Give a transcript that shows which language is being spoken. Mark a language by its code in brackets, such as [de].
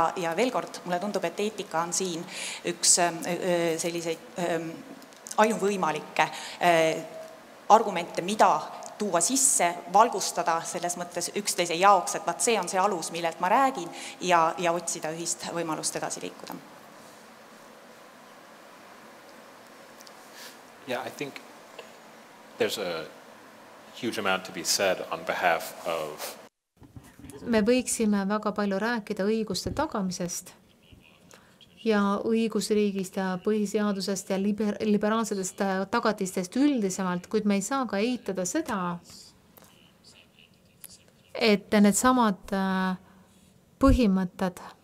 [et] Ja veel kord, mulle tundub, et eetika on siin üks selliseid ainuvõimalikke argumente, mida tuua sisse, valgustada selles mõttes üksteise jaoks, et see on see alus, millelt ma räägin ja otsida ühist võimalust edasi liikuda. [en] Yeah, I think there's a huge amount to be said on behalf of [et] me võiksime väga palju rääkida õiguste tagamisest ja õigusriigist ja põhiseadusest ja liberaalsetest tagatistest üldisemalt, kuid me ei saa ka eitada seda, et need samad põhimõtted